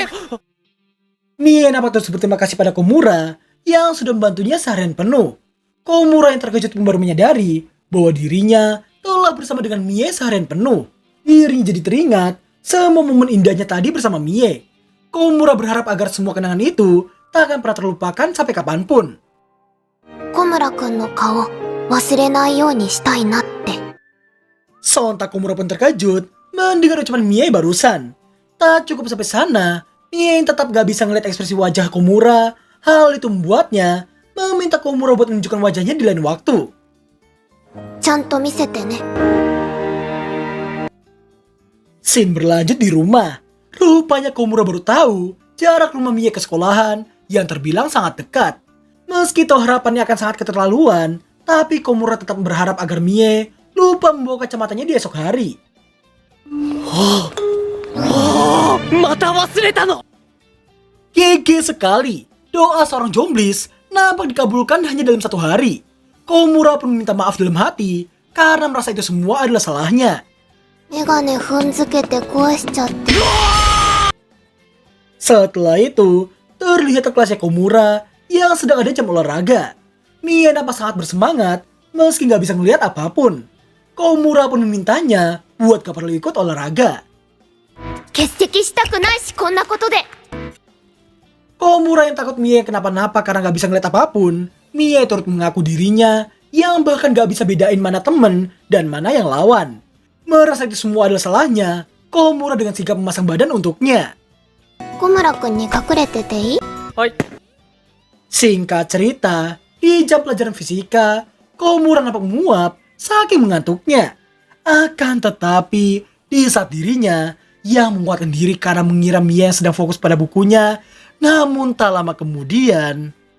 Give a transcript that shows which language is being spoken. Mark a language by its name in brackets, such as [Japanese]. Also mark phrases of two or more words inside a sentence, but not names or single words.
[Indonesian] Mie nampak terus berterima kasih pada Komura yang sudah membantunya seharian penuh. Komura yang terkejut pun baru menyadari bahwa dirinya telah bersama dengan Mie seharian penuh. Dirinya jadi teringat semua momen indahnya tadi bersama Mie. Komura berharap agar semua kenangan itu tak akan pernah terlupakan sampai kapanpun. [Japanese] 小村くんの顔、忘れないようにしたいなって。 [Indonesian] Sontak Komura pun terkejut mendengar ucapan Mie barusan. Tak cukup sampai sana, Mie yang tetap gak bisa ngeliat ekspresi wajah Komura. Hal itu membuatnya meminta Komura buat menunjukkan wajahnya di lain waktu. [Japanese] ちゃんと見せてね。 [Indonesian] Scene berlanjut di rumah. Rupanya Komura baru tahu jarak rumah Mie ke sekolahan yang terbilang sangat dekat. Meski tahu harapannya akan sangat keterlaluan, tapi Komura tetap berharap agar Mie lupa membawa kacamatanya di esok hari. [Japanese] また忘れたの! [Indonesian] Gege sekali, doa seorang jomblis nampak dikabulkan hanya dalam 1 hari. Komura pun meminta maaf dalam hati karena merasa itu semua adalah salahnya. [Japanese] メガネ踏んづけて壊しちゃって。 [Indonesian] Setelah itu, terlihat kelasnya Komura yang sedang ada jam olahraga. Mie nampak sangat bersemangat meski nggak bisa ngelihat apapun. Komura pun memintanya buat gak perlu ikut olahraga. [Japanese] 欠席したくないし、こんなことで。 [Indonesian] Komura yang takut Mie kenapa-napa karena gak bisa ngeliat apapun, Mie turut mengaku dirinya yang bahkan gak bisa bedain mana temen dan mana yang lawan. Merasa itu semua adalah salahnya, Komura dengan sigap memasang badan untuknya. [Japanese] 小村くんに隠れてていい？ Hai. [Indonesian] Singkat cerita, di jam pelajaran fisika, Komura nampak menguap saking mengantuknya. Akan tetapi, di saat dirinya yang menguatkan diri karena mengira Mie yang sedang fokus pada bukunya, namun tak lama kemudian...